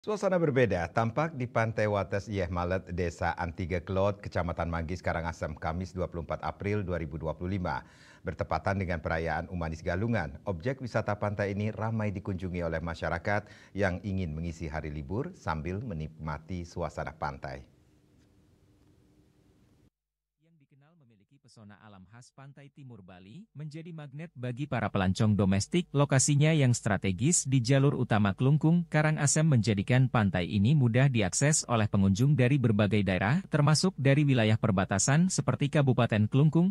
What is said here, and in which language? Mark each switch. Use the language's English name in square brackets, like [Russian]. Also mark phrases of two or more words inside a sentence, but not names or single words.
[Indonesian] Suasana berbeda tampak di Pantai Wates Yeh Malet, Desa Antiga Kelot, Kecamatan Manggis, Karangasem, Kamis 24 April 2025. Bertepatan dengan perayaan Umanis Galungan, objek wisata pantai ini ramai dikunjungi oleh masyarakat yang ingin mengisi hari libur sambil menikmati suasana pantai. Pesona alam khas pantai timur Bali menjadi magnet bagi para pelancong domestik. Lokasinya yang strategis di jalur utama Klungkung, Karangasem menjadikan pantai ini mudah diakses oleh pengunjung dari berbagai daerah, termasuk dari wilayah perbatasan seperti Kabupaten Klungkung.